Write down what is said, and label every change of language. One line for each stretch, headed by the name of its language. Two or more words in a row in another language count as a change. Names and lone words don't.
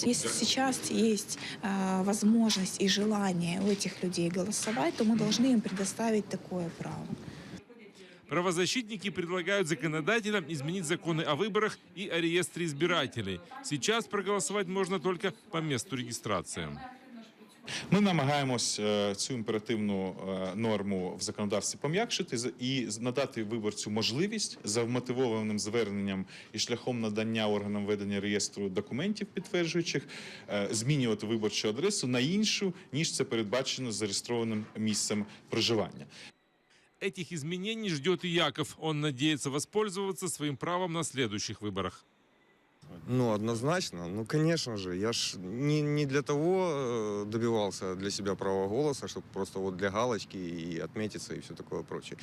Russian: Если сейчас есть возможность и желание у этих людей голосовать, то мы должны им предоставить такое право. Правозащитники предлагают законодателям изменить законы о выборах и о реестре избирателей. Сейчас проголосовать можно только по месту регистрации.
Ukrainian: Ми намагаємось цю імперативну норму в законодавстві пом'якшити і надати виборцю можливість за вмотивованим зверненням і шляхом надання органам ведення реєстру документів підтверджуючих змінювати виборчу адресу на іншу, ніж це передбачено зареєстрованим місцем проживання.
Russian: Этих изменений ждет и Яков. Он надеется воспользоваться своим правом на следующих выборах. Однозначно. Конечно же. Я ж не для того добивался для себя права голоса, чтобы просто для галочки и отметиться и все такое прочее.